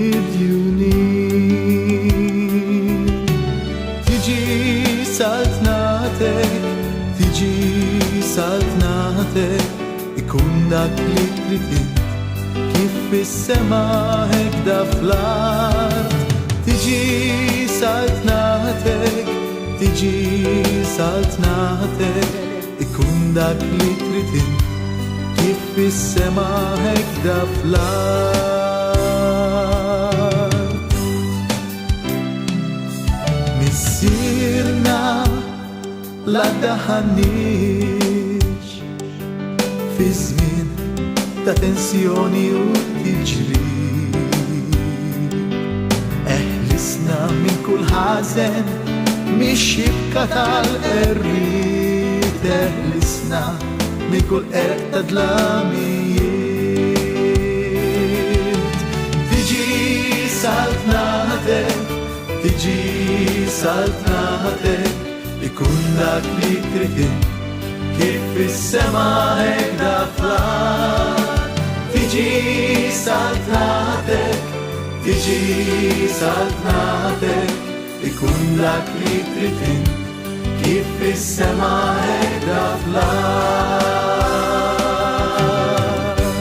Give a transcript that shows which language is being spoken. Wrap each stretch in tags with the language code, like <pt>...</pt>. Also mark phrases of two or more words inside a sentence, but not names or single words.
<ar>مديونين تيجي سلطنتك تيجي سلطنتك يكون داك اللي تريد كيف في السما هكذا في الأرض تيجي سلطنتك تيجي سلطنتك يكون داك اللي تريد كيف في السما هكذا في الأرض مسيرنا لا تهنيش في زمن</ar> <mt>ta tensjoni u tiġri eħlisna minn kull ħażen mix-xibka tal-qerriet eħlisna minn kull qerq ta' dlamijiet tiġi saltnatek tiġi saltnatek ikun dak li trid kif fis-sema hekk fl-ard</mt> <ar>تيجي سلطنتك تيجي سلطنتك يكون لك اللي تريد كيف في السما هكذا في الأرض</ar>